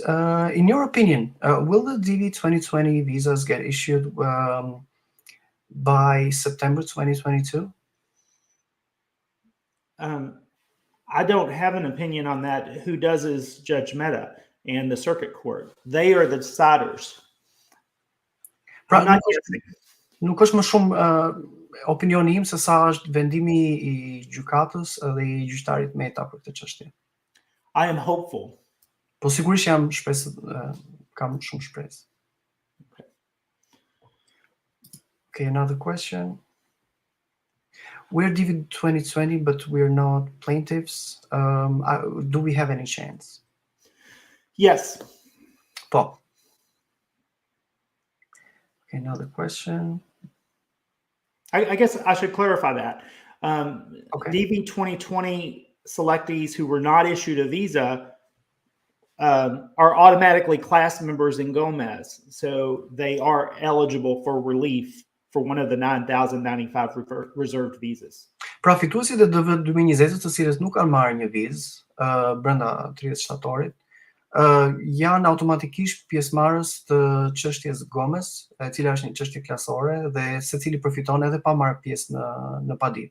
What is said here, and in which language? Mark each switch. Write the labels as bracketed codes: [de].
[en] In your opinion, will the DV 2020 visas get issued by September 2022? I don't have an opinion on that. Who does is Judge Mehta and the circuit court. They are the deciders. [sq] Pra, [en] I'm not guessing. [sq] Nuk është më shumë opinioni im se sa është vendimi I gjykatës dhe I gjyqtarit Mehta për këtë çështje. [en] I am hopeful. [sq] Po sigurisht jam shpresë, kam shumë shpresë. [en] Okay, another question. We're DV 2020, but we're not plaintiffs. Do we have any chance? Yes. [sq] Po. [en] Okay, another question. I guess I should clarify that. Okay. DV 2020 selectees who were not issued a visa are automatically class members in Gomez. So they are eligible for relief for one of the 9,095 reserved visas. [sq] Pra fituesit e DV 2020 të cilët nuk kanë marrë një vizë brenda 30 shtatorit, janë automatikisht pjesëmarrës të çështjes Gomez, e cila është një çështje klasore dhe secili përfiton edhe pa marrë pjesë në padi.